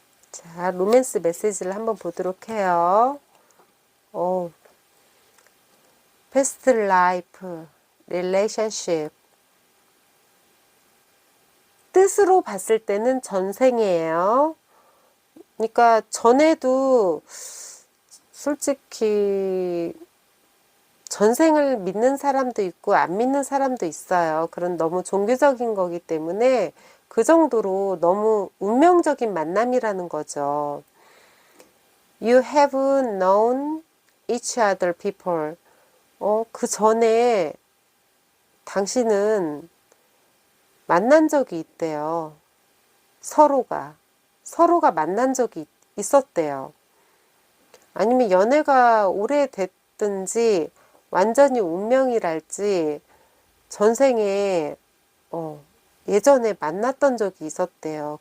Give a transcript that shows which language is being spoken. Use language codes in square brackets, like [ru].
[ko] 자, 로맨스 메시지를 한번 보도록 해요. [en] past life, relationship. [ko] 뜻으로 봤을 때는 전생이에요. 그러니까 전에도 솔직히 전생을 믿는 사람도 있고 안 믿는 사람도 있어요. 그런 너무 종교적인 거기 때문에 그 정도로 너무 운명적인 만남이라는 거죠. [en] You have known each other before. [ko] 그 전에 당신은 만난 적이 있대요. 서로가 만난 적이 있었대요. 아니면 연애가 오래됐든지 완전히 운명이랄지 전생에 예전에 만났던 적이 있었대요.